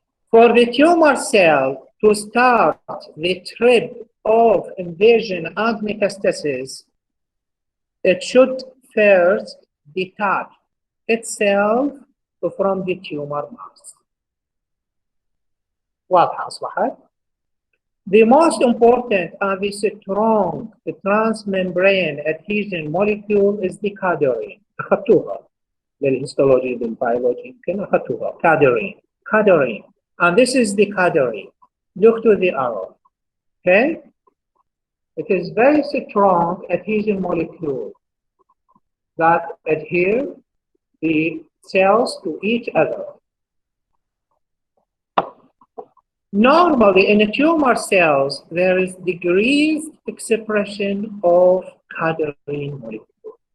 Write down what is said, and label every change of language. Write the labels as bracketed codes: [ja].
[en] For the tumor cell to start the trip of invasion and metastasis, it should first detach itself from the tumor mass. [ar] واضحة أصبحت؟ [en] The most important and the strong transmembrane adhesion molecule is the cadherin. [ar] أخذتوها للهيستولوجي بالبيولوجي يمكن أخذتوها cadherin. [en] And this is the cadherin. Look to the arrow. Okay? It is very strong adhesion molecule that adhere the cells to each other. Normally, in the tumor cells, there is decreased expression of cadherin molecule.